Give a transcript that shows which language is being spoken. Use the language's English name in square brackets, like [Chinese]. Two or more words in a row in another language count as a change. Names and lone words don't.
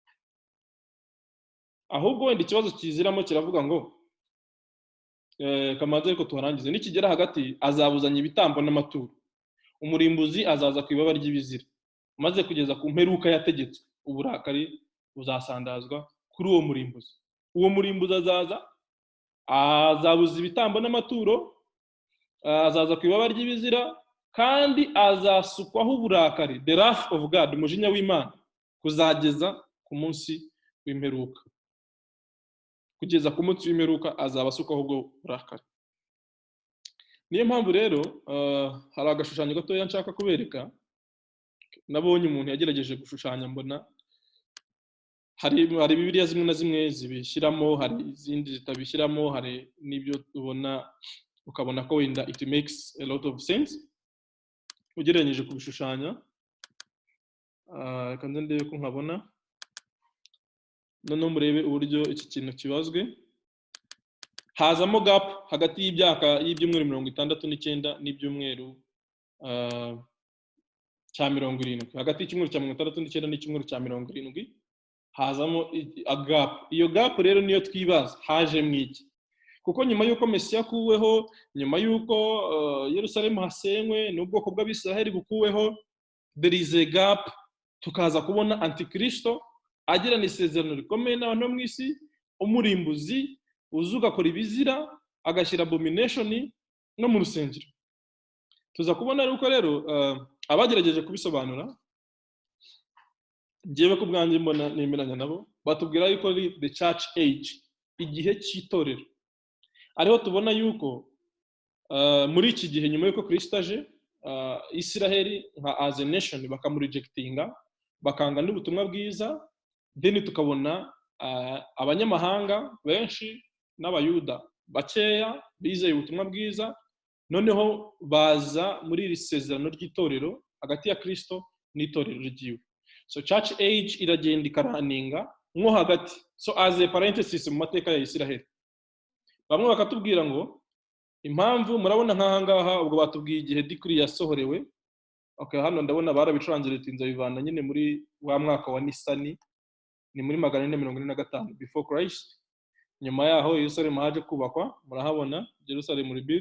[Kinyarwanda] Ahubwo wenda ikibazo kiziramo kiravuga ngo kamaze ariko tuharangize nikigera hagati azabuzanya ibitambo n'amaturo, umurimbuzi azaza ku ibaba ry'ibizira, maze kugeza ku mperuka yategetswe uburakari buzasandazwa kuri uwo murimbuzi. Uwo murimbuzi azabuza ibitambo n'amaturo, azaza ku ibaba ry'ibizira, kandi azasukwaho uburakari, [English] the wrath of God, [Kinyarwanda] umujinya w'Imana, kuzageza ku munsi w'imperuka. Kugeza ku munsi w'imperuka azaba asukwaho ubwo burakari. Niyo mpamvu rero hari agashushanyo gatoya nshaka kubereka. Nabonye umuntu yagerageje gushushanya, mbona hari Bibiliya zimwe na zimwe zibishyiramo, hari izindi zitabishyiramo, hari n'ibyo tubona ukabona ko wenda [English] it makes a lot of sense [Kinyarwanda] ugereranije kubishushanya. Kandi ndebe ko nkabona noneho murebe uburyo iki kintu kibazwe. Hazamo gap hagati y'ibyumweru 69 n'ibyumweru cya 70. Hagati y'icyumweru cya 69 n'icyumweru cya 70 hazamo gap. Iyo gap rero niyo twibaza haje mwiki, kuko nyuma yuko Mesiya akuweho, nyuma yuko Yerusalemu hasenywe n'ubwoko bw'Abisiraheli bukuweho, [English] there is a gap. [Kinyarwanda] Tukaza kubona Antikristo agirana isezerano rikomeye n'abantu mu isi, umurimbuzi uzuga kora ibizira, agashyira abomination no mu rusengero. Tuza kubona uko rero abagerageje kubisobanura, ngewe ku bwanjye mbona nemeranya nabo, batubwira yuko ari [English] the church age, [Kinyarwanda] igihe cy'itorero. Ariho tubona yuko muri iki gihe nyuma yuko Kristo aje, Isiraheli nka [English] as a nation [Kinyarwanda] bakamurejectinga, bakanga n'ubutumwa bwiza, then tukabona abanyamahanga benshi n'abayuda bakeya bizeye ubutumwa bwiza, noneho baza muri iri sezerano ry'itorero hagati ya Kristo n'itorero ryiwe. So [English] church age [Kinyarwanda] iragenda ikaraninga nko hagati. [English] So as a parenthesis [Kinyarwanda] mu mateka ya Isiraheli, bamwe bakatubwira ngo impamvu murabona nk'ahangaha ubwo batubwiye igihe decree yasohorewe. Okay, hano ndabona barabitranslatinze bivana nyine muri wa mwaka wa Nisani, ni muri 445 [English] before Christ. [Kinyarwanda] Nyuma yaho Yerusalemu haje kubakwa, murahabona [English] Jerusalem rebuilt.